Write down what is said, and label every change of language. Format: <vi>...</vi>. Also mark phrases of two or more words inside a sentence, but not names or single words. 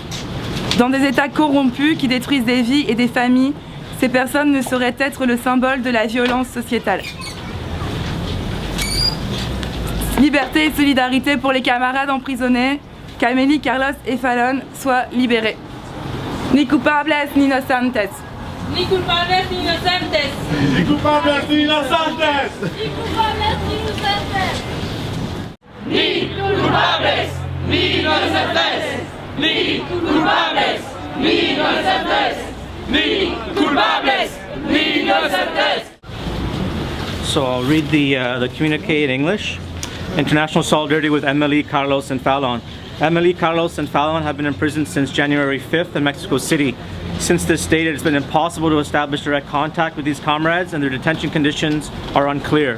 <fr>Dans des États corrompus qui détruisent des vies et des familles, ces personnes ne sauraient être le symbole de la violence sociétale. Liberté et solidarité pour les camarades emprisonnés, qu'Amélie, Carlos et Fallon soient libérés. Ni coupables ni inocentes.</fr> <es>Ni culpables ni inocentes.</es> <fr>Ni coupables ni inocentes.</fr> <es>Ni culpables ni inocentes. Ni culpables ni inocentes. Ni culpables ni inocentes. Ni culpables ni inocentes.</es> <en>So I'll read the communique in English. International solidarity with Amélie, Carlos, and Fallon. Amélie, Carlos, and Fallon have been imprisoned since January 5th in Mexico City. Since this date, it has been impossible to establish direct contact with these comrades, and their detention conditions are unclear.</en>